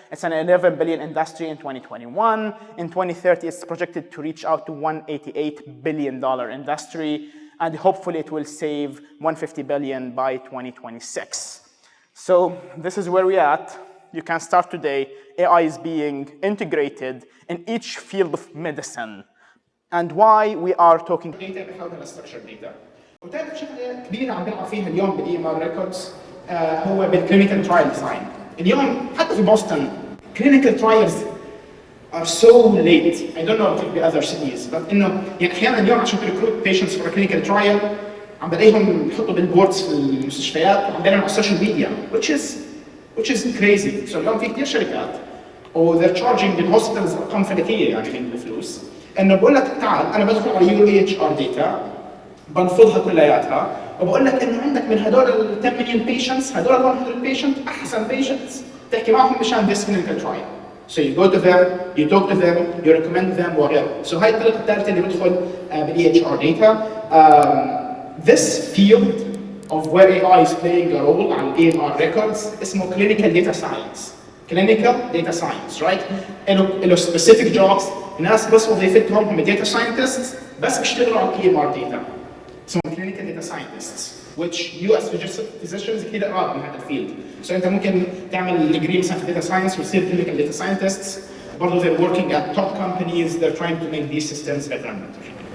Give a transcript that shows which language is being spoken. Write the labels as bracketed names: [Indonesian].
[English] It's an 11 billion industry in 2021. In 2030, it's projected to reach out to $188 billion industry, and hopefully it will save 150 billion by 2026. So this is where we're at. You can start today. AI is being integrated in each field of medicine. And why we are talking [Arabic] data بحاول نستراكشر داتا. وثالث شغله كبيره عم نلعب فيها اليوم بالاي ام ار ريكوردز هو بالكلينيكال ترايل ديزاين. اليوم حتى في بوسطن [English] clinical trials are so late. I don't know if the other cities, but [Arabic] انه يعني احيانا اليوم عشان تريكروت [English] patients for a clinical trial [Arabic] عم بلاقيهم بحطوا بالبوردز في المستشفيات وعم بيعلنوا على السوشيال ميديا [English] which is crazy. [Arabic] So اليوم في كثير شركات [English] they're charging [Arabic] للهوسبيتالز ارقام فلكيه يعني من الفلوس انه بقول لك تعال انا بدخل على يو اي اتش ار داتا بنفضها كلياتها وبقول لك انه عندك من هدول ال 10 مليون بيشنتس هدول 100 بيشنت احسن بيشنتس تحكي معهم مشان [English] this clinical trial. So you go to them, you talk to them, you recommend them وغيره. [Arabic] So هاي الطريقه الثالثه اللي بدخل بالاي اتش ار داتا. [English] This field of where AI is playing a role [Arabic] على الاي ام ار ريكوردز اسمه [English] clinical data science. Clinical data science, right? له specific jobs. [Arabic] الناس بس وظيفتهم هم data scientists بس بيشتغلوا على الاي ام ار داتا. اسمهم [English] clinical data scientists, which you as physicians [Arabic] كثير قراب من هذا الفيلد. So انت ممكن تعمل degree مثلا في data science وتصير clinical data scientists. [English] برضه they're working at top companies. They're trying to make these systems better and better.